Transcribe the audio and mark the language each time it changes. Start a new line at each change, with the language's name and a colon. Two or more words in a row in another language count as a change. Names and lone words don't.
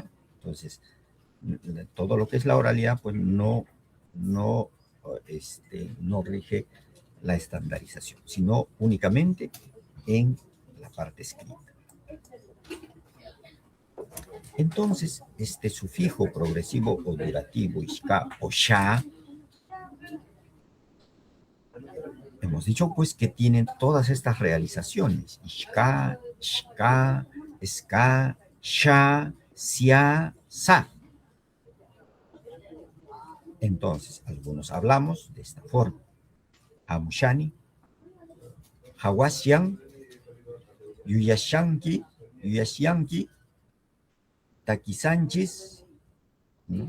Spanish: Entonces, todo lo que es la oralidad, pues, no rige la estandarización, sino únicamente en la parte escrita. Entonces, este sufijo progresivo o durativo, ishka o sha, hemos dicho pues que tienen todas estas realizaciones, ishka, shka, ska, sha, sia, sa. Entonces, algunos hablamos de esta forma.
Quechua: Amushani, Hawasyan, Yuyashyanki, Takisanchis,
Spanish: ¿no?